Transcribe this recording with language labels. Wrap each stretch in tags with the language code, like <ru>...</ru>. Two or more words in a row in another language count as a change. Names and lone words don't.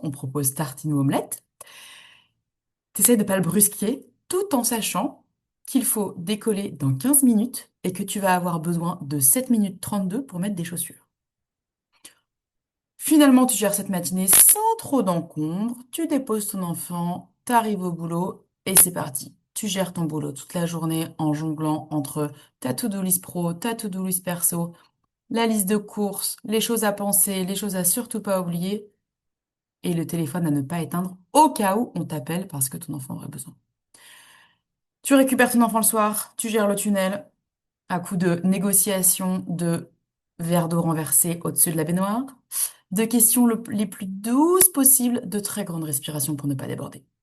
<fr>On propose tartine ou omelette. Tu essaies de ne pas le brusquer tout en sachant qu'il faut décoller dans 15 minutes et que tu vas avoir besoin de 7 minutes 32 pour mettre des chaussures. Finalement, tu gères cette matinée sans trop d'encombre, tu déposes ton enfant, tu arrives au boulot et c'est parti. Tu gères ton boulot toute la journée en jonglant entre ta</fr> <en>to-do list</en> <fr>pro, ta</fr> <en>to-do list</en> <fr>perso, la liste de courses, les choses à penser, les choses à surtout pas oublier et le téléphone à ne pas éteindre au cas où on t'appelle parce que ton enfant aurait besoin. Tu récupères ton enfant le soir, tu gères le tunnel à coup de négociation de verre d'eau renversé au-dessus de la baignoire, de questions les plus douces possibles, de très grandes respirations pour ne pas déborder.</fr>